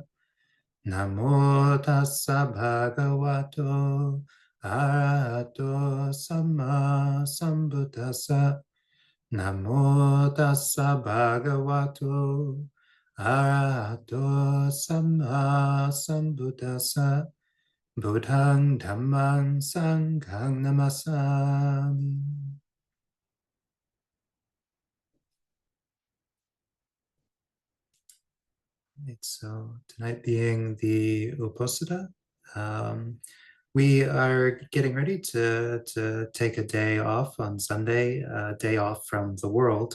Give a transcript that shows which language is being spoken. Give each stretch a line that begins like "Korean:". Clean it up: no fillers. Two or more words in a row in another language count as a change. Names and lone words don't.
Pali: Namo tassa bhagavato arahato samma sambuddhassa. Namo tassa bhagavato arahato samma sambuddhassa. Buddhang dhammang sanghang namasami.
English: Right, so tonight being the Uposatha, we are getting ready to take a day off on Sunday, a day off from the world.